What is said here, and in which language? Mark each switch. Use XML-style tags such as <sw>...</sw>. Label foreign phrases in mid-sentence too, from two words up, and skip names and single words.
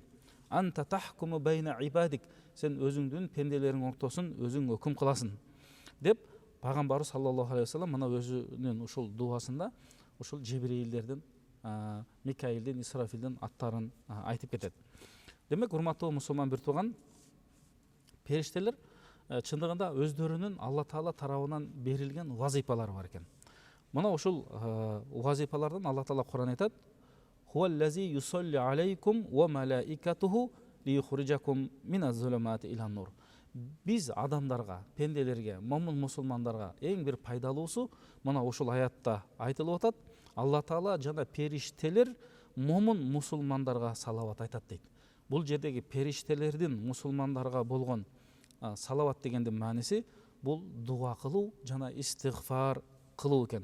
<ar>أنت تحكم بين عبادك,</ar> <ky>сен өзүңдүн пенделериң ортосун өзүң өкүм кыласың деп пайгамбарыбыз</ky> <ar>صلى الله عليه وسلم</ar> <ky>мына өзүнүн ушул дуасында ушул Жибрилдердин, Микаилдин, Исрафилдин аттарын айтып кетет. Демек, урматтуу мусулман бир тууган, периштелер чындыгында өздөрүнүн Алла Таала тарабынан берилген вазифалары бар экен. Мына ушул вазифалардан</ky> <ar>Алла Таала Кур'ан айтат: "هو الذي يصلي عليكم وملائكته ليخرجكم من الظلمات إلى النور."</ar> <ky>Биз адамдарга, пенделерге, момун мусулмандарга эң бир пайдалуусу мына ушул аятта айтылып атат. Алла Таала жана периштелер момун мусулмандарга салават айтат дейт. Бул жердеги периштелердин мусулмандарга болгон салават дегендин мааниси бул дуа кылуу жана истигфар кылуу экен.</ky>